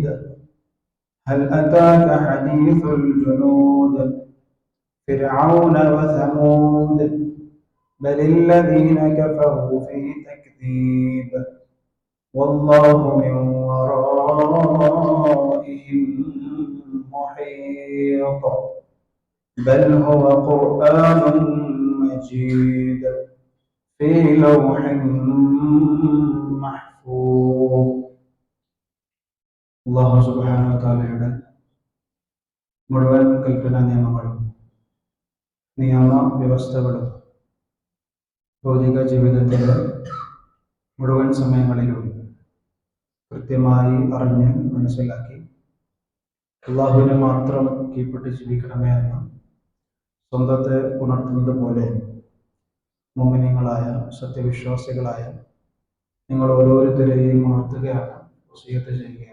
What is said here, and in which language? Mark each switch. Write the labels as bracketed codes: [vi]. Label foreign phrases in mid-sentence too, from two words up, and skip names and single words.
[ar] هل أتاك حديث الجنود فرعون وثمود بل الذين كفروا في تكذيب والله من ورائهم محيط بل هو قرآن مجيد في لوح محفوظ. [ml] അല്ലാഹു [ar] سبحانه وتعالى [ml] മുഴുവൻ കൽപ്പനാ നിയമങ്ങളും നിയമ വ്യവസ്ഥകളും ഭൗതിക ജീവിതത്തിലെ മുഴുവൻ സമയങ്ങളിലും കൃത്യമായി അറിഞ്ഞ് മനസ്സിലാക്കി അള്ളാഹുവിനെ മാത്രം കീഴ്പ്പെട്ട് ജീവിക്കണമേ എന്ന് സ്വന്തത്തെ ഉണർത്തുന്നത് പോലെ മുഅ്മിനീങ്ങളായ സത്യവിശ്വാസികളായ നിങ്ങൾ ഓരോരുത്തരെയും ഉണർത്തുകയാണ്, വസിയത്ത് ചെയ്യുകയാണ്.